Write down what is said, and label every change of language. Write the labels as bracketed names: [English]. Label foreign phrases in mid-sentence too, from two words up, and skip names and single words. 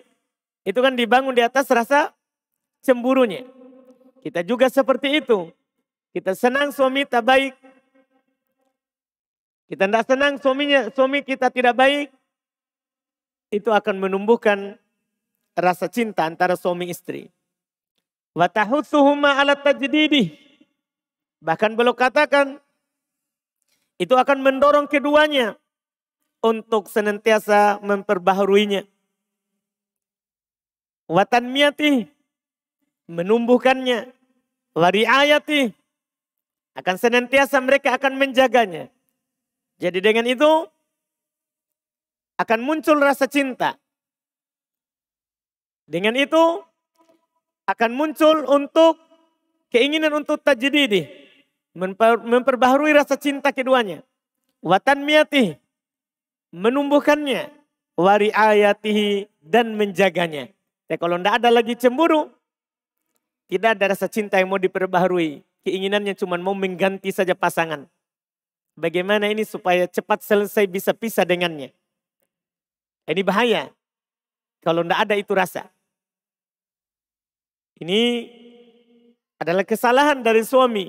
[Indonesian] Itu kan dibangun di atas rasa cemburunya. Kita juga seperti itu. Kita senang suami tak baik. Kita tidak senang suami kita tidak baik. Itu akan menumbuhkan rasa cinta antara suami istri. [Arabic] وتحثهما على تجديده. [Indonesian] Bahkan beliau katakan itu akan mendorong keduanya untuk senantiasa memperbaharuinya. [Arabic] وتنميته, menumbuhkannya. ورعايته, [Indonesian] akan senantiasa mereka akan menjaganya. Jadi dengan itu akan muncul rasa cinta. Dengan itu akan muncul untuk keinginan untuk tajdidih, memperbaharui rasa cinta keduanya. [Arabic] وتنميته, menumbuhkannya. ورعايته, [Indonesian] dan menjaganya. Tapi kalau tidak ada lagi cemburu, tidak ada rasa cinta yang mau diperbaharui. Keinginannya cuma mau mengganti saja pasangan. Bagaimana ini supaya cepat selesai bisa pisah dengannya. Ini bahaya. Kalau tidak ada itu rasa. Ini adalah kesalahan dari suami.